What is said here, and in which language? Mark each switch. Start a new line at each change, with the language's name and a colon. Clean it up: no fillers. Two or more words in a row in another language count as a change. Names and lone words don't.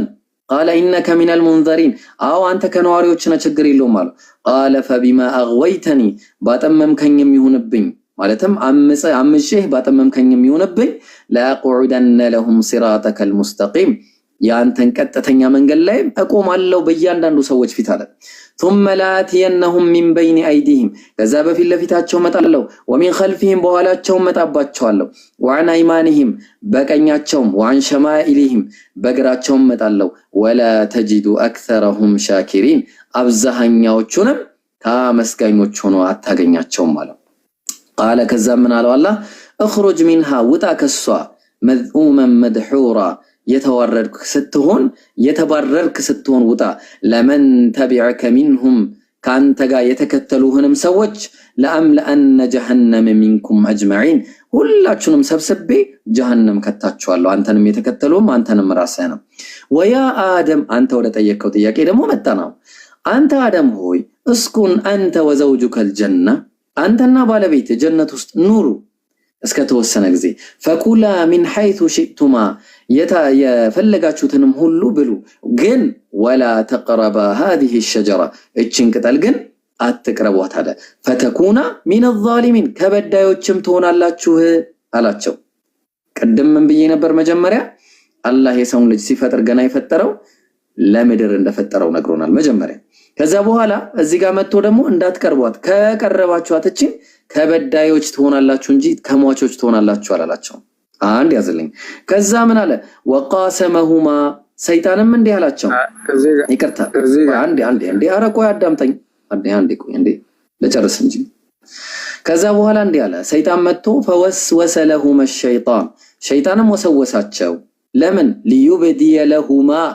Arabic: قال إنك من المنظرين
Amharic: አው አንተ ከነዋሪዎች ነህ ችግር የለውም አለ።
Arabic: قال فبما أغويتني
Amharic: ባጠመምከኝም ይሁንብኝ ማለትም አምሼህ ባጠመምከኝም ይሁንብኝ
Arabic: لأقعدن لهم صراطك المستقيم
Amharic: ያንተን ቀጥተኛ መንገድ ላይ እቆማለሁ በእያንዳንዱ ሰዎች ፊት አለ።
Arabic: ثم لاتينهم من بين ايديهم
Amharic: ከዛ በፊት ለፊታቸው መጣለሁ
Arabic: ومن خلفهم
Amharic: በኋላቸው መጣባቸዋለሁ
Arabic: وعن ايمانهم
Amharic: በቀኛቸውም
Arabic: وعن شمائلهم
Amharic: በግራቸው መጣለሁ
Arabic: ولا تجد اكثرهم شاكرين
Amharic: አብዛኛዎቹንም ታመስጋኞች ሆነው አታገኛቸውም ማለት قال ከዛ ምን አለው አላህ
Arabic: اخرج منها
Amharic: ውጣ ከሷ
Arabic: مذءوما مدحورا
Amharic: የተባረርክ ስትሆን ውጣ
Arabic: لمن تبعك منهم
Amharic: ካንተ ጋር የተከተሉህንም ሰዎች
Arabic: لأملأن جهنم منكم أجمعين
Amharic: ሁላችሁንም ሰብስቤ ጀሃነም ከታችኋለሁ አንተንም የተከተሉም አንተንም ራስህንም ወያ አደም አንተ ወደ ጠየቀው ጥያቄ ደግሞ መጣናው አንተ አደም ሆይ
Arabic: اسكن أنت وزوجك الجنة
Amharic: አንተና ባለቤት ጀነት ውስጥ ኑሩ እስከ ተወሰነ ጊዜ
Arabic: فكلا من حيث شئتما
Amharic: የፈለጋችሁትንም ሁሉ ብሉ ግን
Arabic: ولا تقربا هذه الشجره
Amharic: እችን ቅጠል ግን አትቅረቧት አለ
Arabic: فتكونا من
Amharic: الظالمين ከበዳዮችም ትሆናላችሁ አላቸው ቀደም ምን ብዬ ነበር መጀመሪያ አላህ የሰውን ልጅ ሲፈጥር ገና የፈጠረው ለምድር እንደፈጠረው ነግሮናል መጀመሪያ ከዛ በኋላ እዚህ ጋር መጥቶ ደግሞ እንዳትቀርቧት ከቀረባችኋት እቺን ከበዳዮች ትሆናላችሁ እንጂ ከሟቾች ትሆናላችሁ አላላቸው አንድ ያዘልኝ ከዛ ምን አለ ወቃሰመሁማ ሰይጣንም እንዲህ አላቸው ይቅርታ አንዴ አረቆ ያዳምጠኝ አንዴ ቆይ ለጨርስ እንጂ ከዛ በኋላ እንዲህ አለ ሰይጣን መጥቶ
Arabic: فوسوس لهما
Amharic: ሸይጣንም ወሰወሳቸው ለምን
Arabic: ليبدي لهما